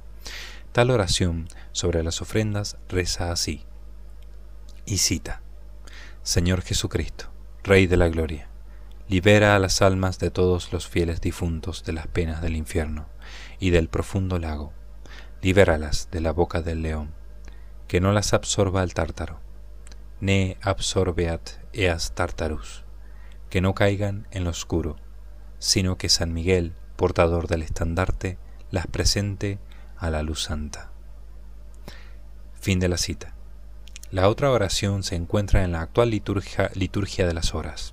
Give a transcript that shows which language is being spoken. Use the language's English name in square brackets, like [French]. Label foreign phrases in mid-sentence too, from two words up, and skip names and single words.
[Spanish] Tal oración sobre las ofrendas reza así, y cita: Señor Jesucristo, Rey de la Gloria, libera a las almas de todos los fieles difuntos de las penas del infierno y del profundo lago, libéralas de la boca del león, que no las absorba el tártaro, [Latin] ne absorbeat eas tartarus, [Spanish] que no caigan en lo oscuro, sino que San Miguel, portador del estandarte, las presente a la luz santa. Fin de la cita. La otra oración se encuentra en la actual liturgia de las horas.